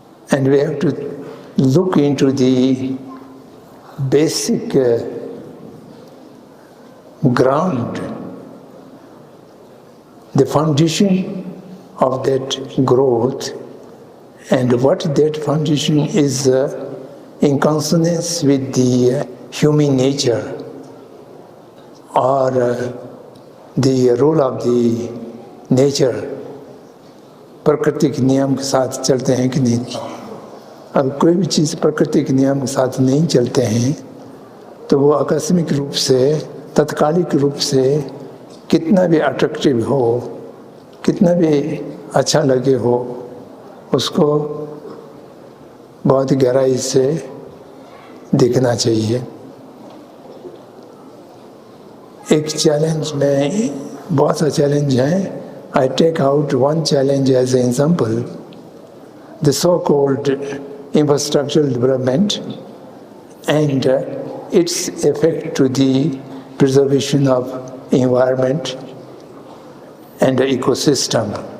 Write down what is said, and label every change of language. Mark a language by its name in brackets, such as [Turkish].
[English] And we have to look into the basic ground, the foundation of that growth, and what that foundation is in consonance with the human nature or the rule of the nature. [Hindi] प्रकृति के नियम के साथ चलते हैं कि नहीं? अब कोई भी चीज़ प्रकृति के नियम के साथ नहीं चलते हैं तो वो आकस्मिक रूप से, तत्कालिक रूप से कितना भी अट्रैक्टिव हो, कितना भी अच्छा लगे हो, उसको बहुत गहराई से देखना चाहिए। एक चैलेंज में बहुत सा चैलेंज है। [English] I take out one challenge as an example, the so-called infrastructural development and its effect to the preservation of environment and the ecosystem.